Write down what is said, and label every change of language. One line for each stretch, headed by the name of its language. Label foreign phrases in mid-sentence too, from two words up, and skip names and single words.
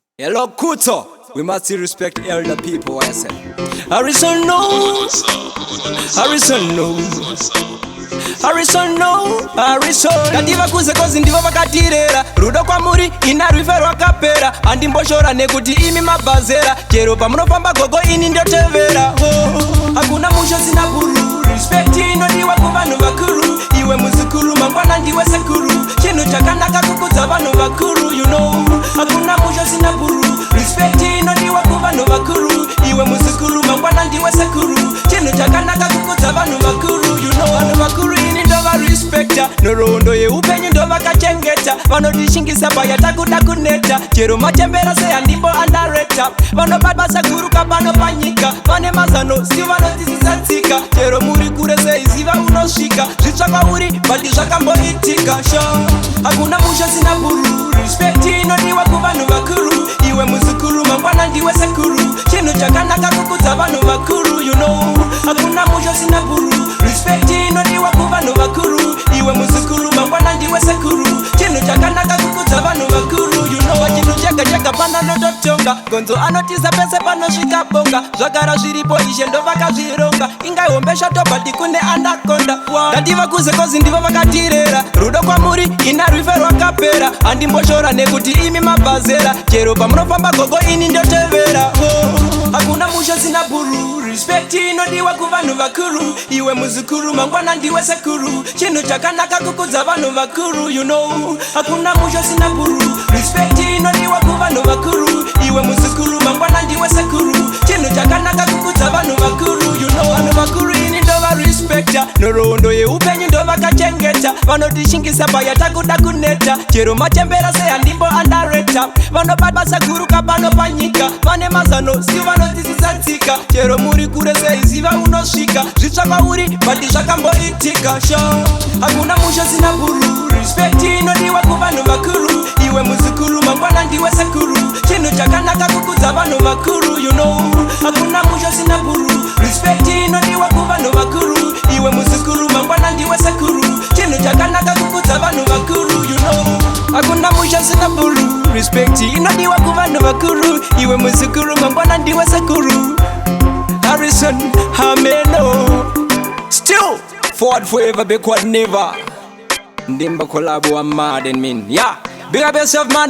English: Hello, Kuto. We must still respect elder people, I say. Harrison, no. Harrison, no. Harrison, no. Harrison.
Shona: Ngativakuze kozi ndivo vakatirera. Rudo kwamuri, ina rufe rwakapera. Handimboshora nekuti imi mabhazera. Chero pamunofamba gogo, ini ndotevera. Oh, hakuna musha sina buru. Respect inodiwa kuvanhu vakuru. Iwe muzukuru, mangwana ndiwe sekuru. Chinhu chakanaka kukudza vanhu vakuru,
English: you know.
Shona: Hakuna musha sina buru. Respect inodiwa kuvanhu vakuru. Iwe muzukuru, mangwana ndiwe sekuru. Chinhu chakanaka kukudza vanhu vakuru,
English: you know.
Shona: Vanhu vakuru ini ndova respecta. Nhoroondo yeupenyu ndovakachengeta. Vanotishingisa paya takuda kuneta. Chero machembera sei handimbo andareta. Vanobata sekuru kapano panyika. Vane mazano, si vanotisisa tsika. Chero muri kure sei ziva unosvika. Zvitsva kwauri, but zvakamboitika, sha. Hakuna musha sina buru. Respect inodiwa kuvanhu vakuru. Iwe muzukuru, mangwana ndiwe sekuru. Chinhu chakanaka kukudza vanhu vakuru,
English: you know.
Shona: Hakuna musha sina buru. Respect inodiwa kuvanhu vakuru. Iwe muzukuru, mangwana ndiwe sekuru. Chinhu chakanaka kukudza vanhu vakuru,
English: you know.
Shona: Chinhu chega chega pana nototonga. Gonzo anotiza pese panosvika bonga. Zvagara zviripo, ishe ndovakazvironga. Ingai hombe shato, but kune anaconda. Wa-, ngativakuze kozi ndivo vakatirera. Rudo kwamuri, ina rufe rwakapera. Handimboshora nekuti imi mabhazera. Chero pamunofamba gogo, ini ndotevera. Oh, hakuna musha sina buru. Respect inodiwa kuvanhu vakuru. Iwe muzukuru, mangwana ndiwe sekuru. Chinhu chakanaka kukudza vanhu vakuru,
English: you know.
Shona: Hakuna musha sina buru. Respect inodiwa kuvanhu vakuru. Iwe muzukuru, mangwana ndiwe sekuru. Chinhu chakanaka kukudza vanhu vakuru,
English: you know.
Shona: Vanhu vakuru ini ndova respecta. Nhoroondo yeupenyu ndovakachengeta. Vanotishingisa paya takuda kuneta. Chero machembera sei handimbo andareta. Vanobata sekuru kapano panyika. Vane mazano, si vanotisisa tsika. Chero muri kure sei ziva unosvika. Zvitsva kwauri, but zvakamboitika, sha. Hakuna musha sina buru. Respect inodiwa kuvanhu vakuru. Iwe muzukuru, mangwana ndiwe sekuru. Chinhu chakanaka kukudza vanhu vakuru,
English: you know.
Shona: Hakuna musha sina buru. Respect inodiwa kuvanhu vakuru. Iwe muzukuru, mangwana ndiwe sekuru. Chinhu chakanaka kukudza vanhu vakuru,
English: you know.
Shona: Hakuna musha sina buru. Respect inodiwa kuvanhu vakuru. Iwe muzukuru, mangwana ndiwe sekuru. Harrison, Hameno.
English: Still, forward forever, backward never. Ndimba collab wa mad and mean. Yeah. Big up yourself, man.